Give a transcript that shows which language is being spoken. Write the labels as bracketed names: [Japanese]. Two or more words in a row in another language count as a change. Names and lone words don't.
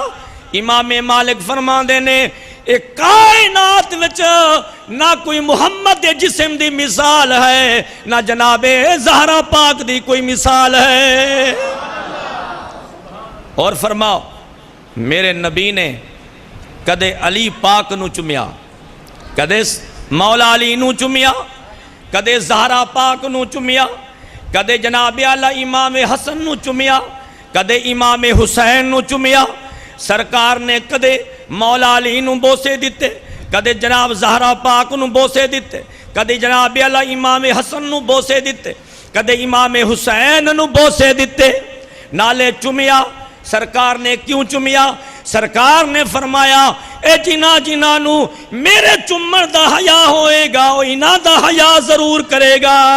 [Punjabi] امام مالک فرماندے نے ایک کائنات وچ نہ کوئی محمد دے جسم دی مثال ہے، نہ جناب زہرا پاک دی کوئی مثال ہے۔ اور فرماؤ، میرے نبی نے کدے علی پاک نو چمیا، کدے مولا علی نو چمیا، کدے زہرا پاک نو چمیا، کدے جناب اعلی امام حسن نو چمیا، کدے امام حسین نو چمیا۔ سرکار نے کدے مولا علی نو بوسے دیتے، کدے جناب زہرا پاک نو بوسے دیتے، کدے جناب اعلی امام حسن نو بوسے دیتے، کدے امام حسین نو بوسے دیتے، نالے چمیا۔ سرکار نے کیوں چمیا؟ سرکار نے فرمایا اے جنہ نو میرے چمر دا حیا ہوئے گا وہ انہاں دا حیا ضرور کرے گا۔